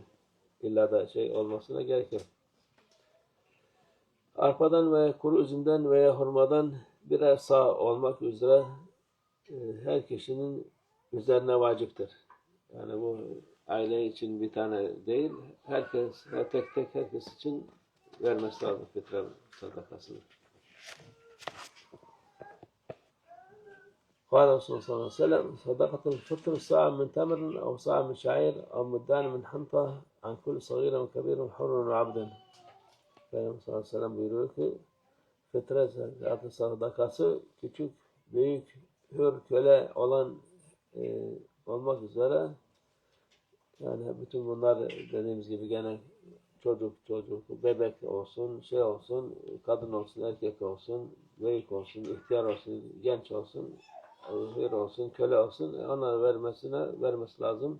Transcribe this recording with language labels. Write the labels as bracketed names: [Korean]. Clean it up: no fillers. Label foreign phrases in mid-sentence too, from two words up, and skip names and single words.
[Turkish] İlla da şey olmasına gerek yok. Arpadan ve kuru üzümden veya hurmadan birer sağ olmak üzere her kişinin üzerine vaciptir. Yani bu aile için bir tane değil, herkes, tek tek herkes için vermesi lazım fitre sadakasını. [Arabic] قال رسول الله صلى الله عليه وسلم صدقة الفطر صاع من تمر أو صاع من شعير أو مدان من حنطة عن كل صغير وكبير حر وعبد. [Turkish] Peygamber [Arabic] صلى الله عليه وسلم [Turkish] buyuruyor ki fitre sadakası küçük, büyük, hür, köle olan olmak üzere yani bütün bunlar dediğimiz gibi gene çocuk, bebek olsun, şey olsun, kadın olsun, erkek olsun, büyük olsun, ihtiyar olsun, genç olsun, hür olsun, köle olsun, onları vermesi lazım.